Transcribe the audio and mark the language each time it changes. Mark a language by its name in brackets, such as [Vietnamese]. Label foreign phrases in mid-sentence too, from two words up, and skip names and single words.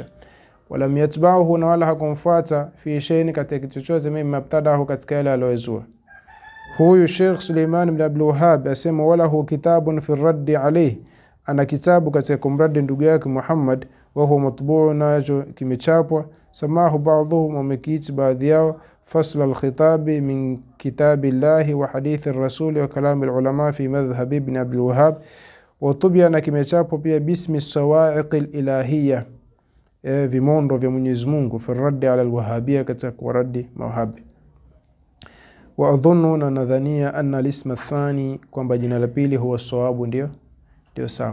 [Arabic] ولم يتبعه, [Swahili] na wala hakumfuata [Arabic] في شيء, [Swahili] katika kitu chochote mimi mabtadahu, katika yale aliyozua. Huyu Sheikh Suleiman ibn Abdul Wahhab asema [Arabic] وله كتاب في الرد عليه, [Swahili] ana kitabu katika kumradi ndugu yake Muhammad, [Arabic] وهو مطبوع, [Swahili] nacho kimechapwa. [Arabic] سماه بعضهم, [Swahili] wamekiita baadhi yao fasl al-khitabi min kitabillahi wa hadithi ar-rasul wa kalam al-ulama fi madhhab ibn Abdul Wahhab, [Arabic] وطبع, [Swahili] na kimechapwa pia bismi sawa'iq al-ilahiyya, vimondo vya Mwenyezi Mungu, fi raddi ala al-wahhabiyya, katika kuradi mawahabi. [Arabic] وأظن, [Swahili] na nadhania [Arabic] أن الاسم الثاني, [Swahili] kwamba jina la pili huwa sawabu, ndio sawa.